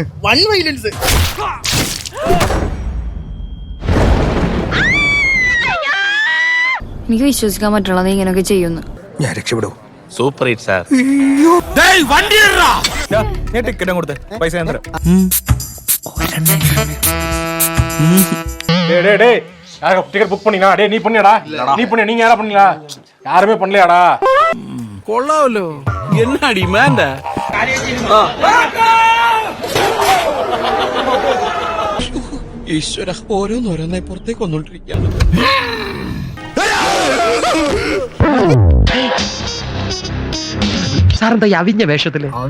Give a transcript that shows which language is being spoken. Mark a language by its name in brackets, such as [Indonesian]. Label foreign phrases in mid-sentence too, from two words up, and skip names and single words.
[English] one violence. [Malayalam] എനിക്ക് വിശ്വസിക്കാൻ പറ്റുള്ള നീ ഇങ്ങനെയൊക്കെ ചെയ്യുന്നു. ഞാൻ രക്ഷപ്പെടും. [English] super hit sir. [Malayalam] ടിക്കറ്റും കൊടുത്തേ, പൈസ ഞാൻ തരാം. [English] ticket book [Tamil] பண்ணினா டேய் நீ பண்ணியாடா நீ பண்ணி நீங்க யாரா பண்ணீங்களா யாருமே பண்ணலையாடா [Malayalam] കൊള്ളാവല്ലോ. എന്നാ ഡിമാൻഡാ? ഈശ്വര ഓരോന്നോരോന്നായി പുറത്തേക്ക് വന്നോണ്ടിരിക്കുകയാണ്. സാറെന്താ അവിഞ്ഞ വേഷത്തില്?